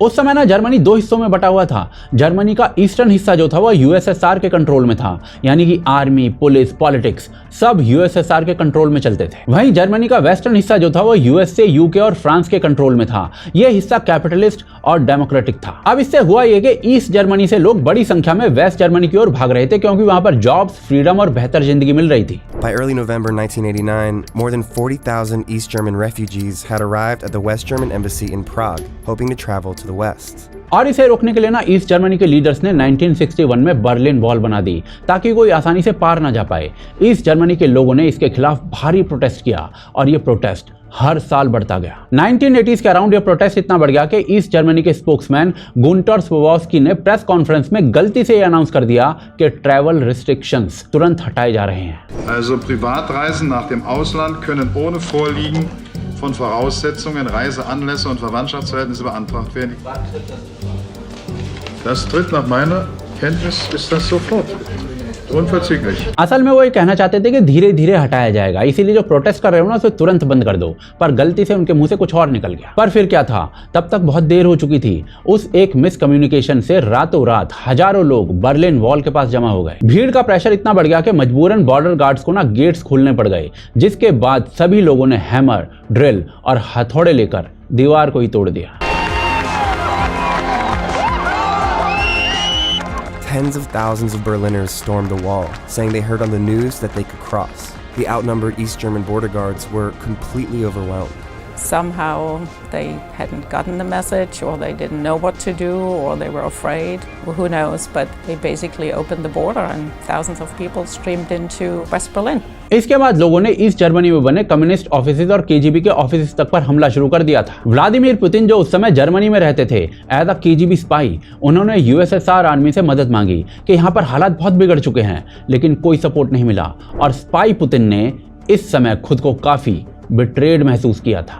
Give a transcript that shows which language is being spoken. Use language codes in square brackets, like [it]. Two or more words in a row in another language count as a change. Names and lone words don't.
[hi] उस समय ना जर्मनी 2 हिस्सों में बटा हुआ था। जर्मनी का ईस्टर्न हिस्सा जो था वो यूएसएसआर के कंट्रोल में था, यानी कि [en] army, police, politics [hi] सब यूएसएसआर के कंट्रोल में चलते थे। वहीं जर्मनी का वेस्टर्न हिस्सा जो था वो यूएसए, यूके और फ्रांस के कंट्रोल में था। यह हिस्सा कैपिटलिस्ट और डेमोक्रेटिक था। अब इससे हुआ ये कि ईस्ट जर्मनी से लोग बड़ी संख्या में वेस्ट जर्मनी की ओर भाग रहे थे, क्योंकि वहां पर [en] jobs, freedom [hi] और बेहतर जिंदगी मिल रही थी। [en] By early November 1989, more than 40,000 East German refugees had arrived at the West German embassy in Prague, hoping to travel to the west. [hi] और इसे रोकने के लिए ना ईस्ट जर्मनी के लीडर्स ने 1961 में बर्लिन वॉल बना दी, ताकि कोई आसानी से पार ना जा पाए। ईस्ट जर्मनी के लोगों ने इसके खिलाफ भारी प्रोटेस्ट किया और ये प्रोटेस्ट हर साल बढ़ता गया। 1980s के अराउंड ये प्रोटेस्ट इतना बढ़ गया कि ईस्ट जर्मनी के स्पोक्समैन गुंटर स्वोवस्की ने [en] press conference [hi] में गलती से ये अनाउंस कर दिया कि [en] travel restrictions [hi] तुरंत हटाए जा रहे हैं। [de] Also Privatreisen nach dem Ausland können ohne Vorliegen von Voraussetzungen, Reiseanlässe und Verwandtschaftsverhältnisse beantragt werden. Das tritt nach meiner Kenntnis ist das sofort. Unverzüglich. [hi] असल में वो ये कहना चाहते थे कि धीरे धीरे हटाया जाएगा, इसीलिए जो प्रोटेस्ट कर रहे हो ना उसे तुरंत बंद कर दो, पर गलती से उनके मुंह से कुछ और निकल गया। पर फिर क्या था, तब तक बहुत देर हो चुकी थी। उस एक मिसकम्युनिकेशन से रातों रात हजारों लोग बर्लिन वॉल के पास जमा हो गए। भीड़ का प्रेशर इतना बढ़ गया कि मजबूरन [en] border guards [hi] को ना गेट्स खोलने पड़ गए, जिसके बाद सभी लोगों ने [en] hammer, drill [hi] और हथौड़े लेकर दीवार को ही तोड़ दिया। [en] Tens of thousands of Berliners stormed the wall, saying they heard on the news that they could cross. The outnumbered East German border guards were completely overwhelmed. somehow they hadn't gotten the message, or they didn't know what to do, or they were afraid. Well, who knows? But they basically opened the border and thousands of people streamed into West Berlin. [hi] इसके बाद लोगों ने ईस्ट जर्मनी में बने [en] communist offices [hi] और केजीबी के ऑफिसेज तक पर हमला शुरू कर दिया था। व्लादिमीर पुतिन जो उस समय जर्मनी में रहते थे [en] as a KGB spy, [hi] उन्होंने यूएसएसआर आर्मी से मदद मांगी कि यहाँ पर हालात बहुत बिगड़ चुके हैं, लेकिन कोई सपोर्ट नहीं मिला और स्पाई पुतिन ने इस समय खुद को काफी बिट्रेड महसूस किया था।